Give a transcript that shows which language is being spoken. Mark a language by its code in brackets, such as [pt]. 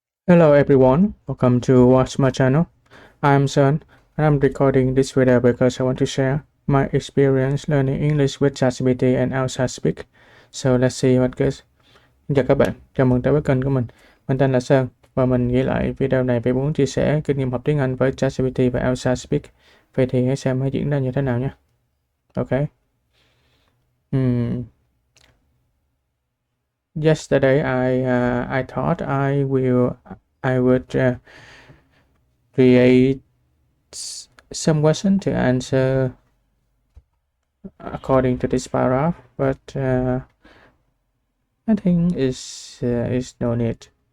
[en] Hello everyone, welcome to watch my channel. I'm Sun and I'm recording this video because I want to share my experience learning English with ChatGPT and ELSA Speak. So let's see what goes. [vi] Xin chào các bạn, chào mừng tới với kênh của mình. Mình tên là Sơn và mình ghi lại video này vì muốn chia sẻ kinh nghiệm học tiếng Anh với ChatGPT và ELSA Speak. Vậy thì hãy xem nó diễn ra như thế nào nhé. [en] Ok. Yesterday I thought I would create some question to answer according to this paragraph, but I think is no need.